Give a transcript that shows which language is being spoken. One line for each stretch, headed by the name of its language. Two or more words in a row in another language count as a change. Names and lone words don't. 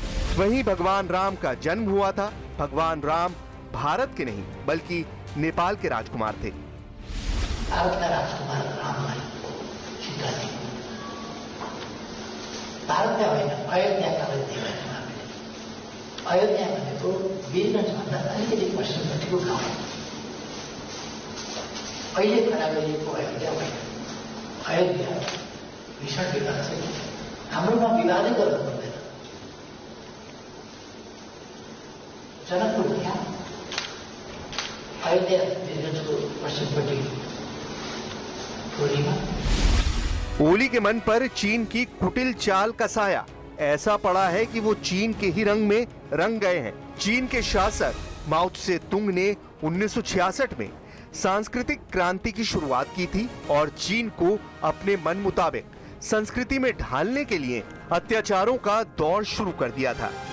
Hindi: वहीं भगवान राम का जन्म हुआ था। भगवान राम भारत के नहीं बल्कि नेपाल के राजकुमार थे। भारत का राजकुमार राम है, सीता जी।
Nepali: भारत का होइन, अयोध्या का अयोध्या भनेको वीरगंज भन्दा अलिकति पश्चिमपट्टिको गाउँ हो। अहिले खडा गरिएको अयोध्या होइन। अयोध्या भीषण विवाद छ। हाम्रोमा विवादै गर्नु पर्दैन। जनकपुर यहाँ अयोध्या वीरगंजको पश्चिमपट्टि टोलीमा।
Hindi: ओली के मन पर चीन की कुटिल चाल का साया ऐसा पड़ा है कि वो चीन के ही रंग में रंग गए हैं। चीन के शासक माओ त्से तुंग ने 1966 में सांस्कृतिक क्रांति की शुरुआत की थी और चीन को अपने मन मुताबिक संस्कृति में ढालने के लिए अत्याचारों का दौर शुरू कर दिया था।